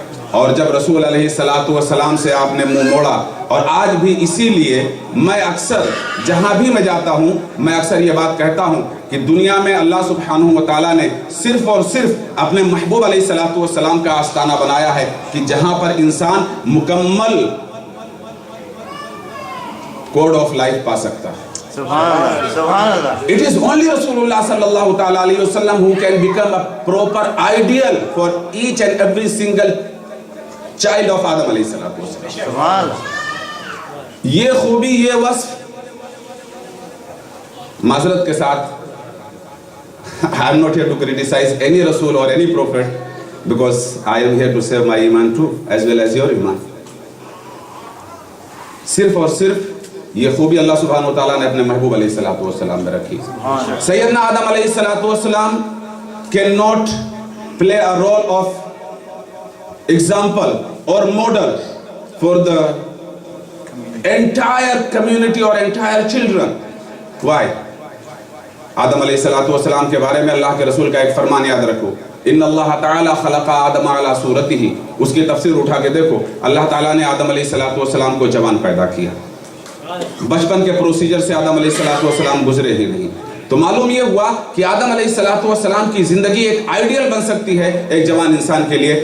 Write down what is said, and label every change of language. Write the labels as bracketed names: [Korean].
[Urdu] اور جب رسول علیہ السلام سے آپ نے منہ موڑا، اور آج بھی اسی لیے میں اکثر جہاں بھی میں جاتا ہوں میں اکثر یہ بات کہتا ہوں کہ دنیا میں اللہ سبحانہ و تعالیٰ نے صرف اور صرف اپنے محبوب علیہ السلام کا آستانہ بنایا ہے کہ جہاں پر انسان مکمل کوڈ آف لائف پا سکتا ہے. سبحان اللہ، سبحان اللہ. [English] It is only Rasulullah sallallahu ta'ala alayhi wa sallam who can become a proper ideal for each and every single child of Adam alayhi salatu wasalam. [Urdu] سبحان اللہ. یہ خوبی، یہ وصف، معذرت کے ساتھ [English] I am not here to criticize any Rasul or any Prophet, because I am here to save my iman too as well as your iman. [Urdu] صرف اور صرف یہ خوبی اللہ سبحانہ و تعالیٰ نے اپنے محبوب علیہ السلام میں رکھی. [English] سیدنا آدم علیہ السلام can not play a role of example or model for the entire community or entire children. Why? [Urdu] آدم علیہ السلام کے بارے میں اللہ کے رسول کا ایک فرمان یاد رکھو، [Arabic] ان اللہ تعالیٰ خلق آدم علی صورتہ. [Urdu] اس کی تفسیر اٹھا کے دیکھو، اللہ تعالیٰ نے آدم علیہ السلام کو جوان پیدا کیا. بچپن کے پروسیجر سے آدم علیہ السلام گزرے ہی نہیں. تو معلوم یہ ہوا کہ آدم علیہ السلام کی زندگی ایک آئیڈیل بن سکتی ہے ایک جوان انسان کے لیے.